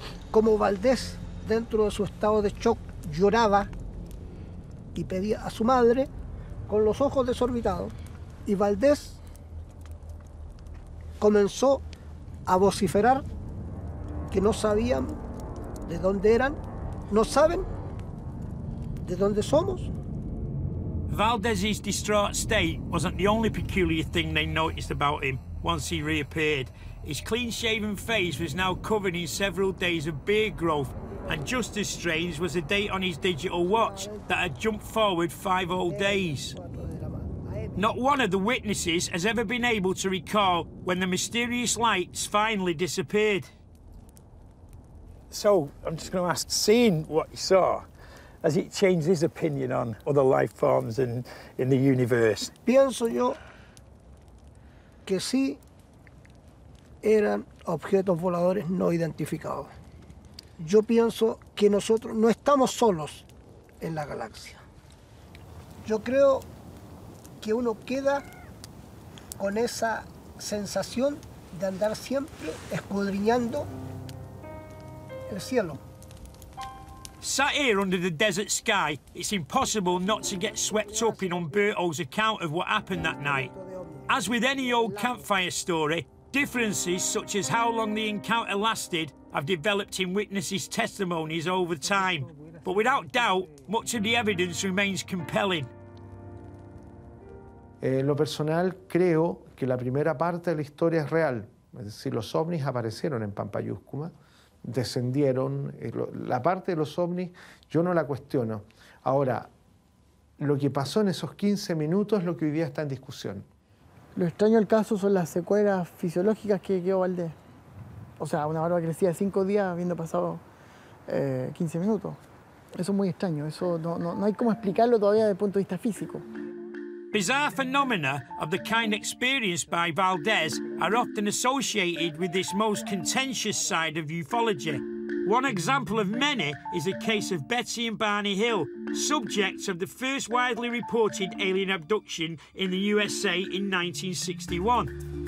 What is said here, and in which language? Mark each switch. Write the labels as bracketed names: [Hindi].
[Spanish] Como Valdés, dentro de su estado de shock, lloraba y pedía a su madre con los ojos desorbitados, y Valdés comenzó a vociferar que no sabían de dónde eran, no saben de dónde somos. [English] Valdez's distraught state wasn't the only peculiar thing they noticed about him once he reappeared. His clean-shaven face was now covered in several days of beard growth, and just as strange was the date on his digital watch that had jumped forward 5 whole days. Not one of the witnesses has ever been able to recall when the mysterious lights finally disappeared. So, I'm just going to ask, seeing what you saw, has it changed his opinion on other life forms in the universe? [Spanish] Pienso yo que sí eran objetos voladores no identificados. Yo pienso que nosotros no estamos solos en la galaxia. Yo creo que uno queda con esa sensación de andar siempre escudriñando el cielo. [English] Sat here under the desert sky, it's impossible not to get swept up in Humberto's account of what happened that night. As with any old campfire story, differences such as how long the encounter lasted have developed in witnesses' testimonies over time. But without doubt, much of the evidence remains compelling. [Spanish] En lo personal, creo que la primera parte de la historia es real. Es decir, los ovnis aparecieron en Pampayúscuma, descendieron. La parte de los ovnis yo no la cuestiono. Ahora, lo que pasó en esos 15 minutos es lo que hoy día está en discusión. Lo extraño del caso son las secuelas fisiológicas que quedó Valdés. O sea, una barba crecida de 5 días habiendo pasado 15 minutos. Eso es muy extraño. Eso no hay cómo explicarlo todavía desde el punto de vista físico. [English] Bizarre phenomena of the kind experienced by Valdez are often associated with this most contentious side of ufology. One example of many is the case of Betty and Barney Hill, subjects of the first widely reported alien abduction in the USA in 1961.